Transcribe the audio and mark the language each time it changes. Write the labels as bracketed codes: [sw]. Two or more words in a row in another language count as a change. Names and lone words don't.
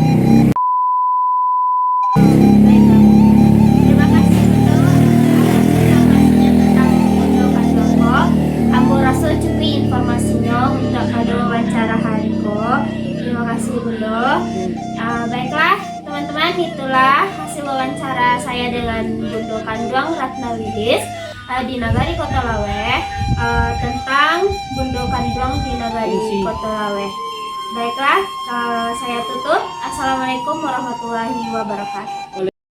[id] Terima kasih Bondo informasinya tentang Bondo Kanduang. [min] Ambo rasa cukup informasinya untuk ada wawancara hari ko. [id] Terima kasih Bondo. Baiklah teman-teman, itulah hasil wawancara saya dengan Bondo Kanduang Ratnawilis di Nagari Kota Lawe tentang Bondo Kanduang di Nagari Kota Lawe. Baiklah, saya tutup. [ar] السلام عليكم ورحمة الله وبركاته.